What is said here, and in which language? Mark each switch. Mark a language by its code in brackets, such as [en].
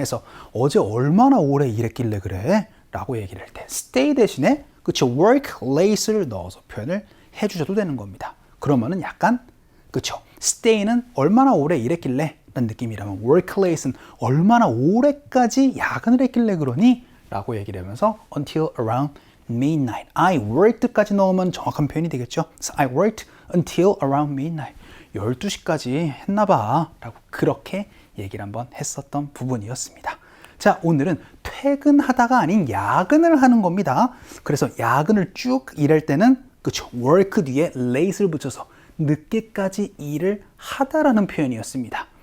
[ko] 해서 어제 얼마나 오래 일했길래 그래? 라고 얘기를 할 때 stay 대신에 그쵸 work late를 넣어서 표현을 해주셔도 되는 겁니다. 그러면은 약간 그쵸 stay는 얼마나 오래 일했길래 라는 느낌이라면 work late는 얼마나 오래까지 야근을 했길래 그러니? 라고 얘기를 하면서 [en] until around midnight. I worked [ko] 까지 넣으면 정확한 표현이 되겠죠. [en] So I worked until around midnight. [ko] 12시까지 했나봐 라고 그렇게 얘기를 한번 했었던 부분이었습니다. 자, 오늘은 퇴근하다가 아닌 야근을 하는 겁니다. 그래서 야근을 쭉 일할 때는 그쵸 work 뒤에 late를 붙여서 늦게까지 일을 하다라는 표현이었습니다.